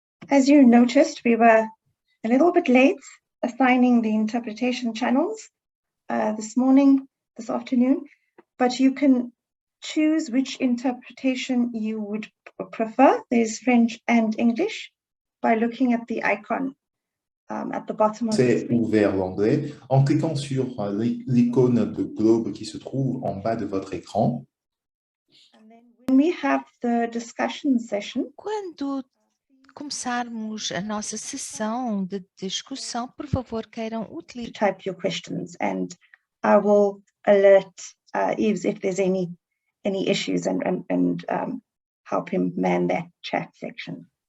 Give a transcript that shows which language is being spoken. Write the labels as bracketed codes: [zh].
[en] As you noticed, we were a little bit late assigning the interpretation channels this afternoon, but you can choose which interpretation you would prefer. There's French and English by looking at the icon at the bottom of the screen. [fr] C'est ouvert l'anglais en cliquant sur l'icône de globe qui se trouve en bas de votre écran. [en] And then when we have the discussion session, [pt] quando começarmos a nossa sessão de discussão, por favor, queiram utilizar. [en] Type your questions, and I will alert Yves if there's any issues and help him man that chat section.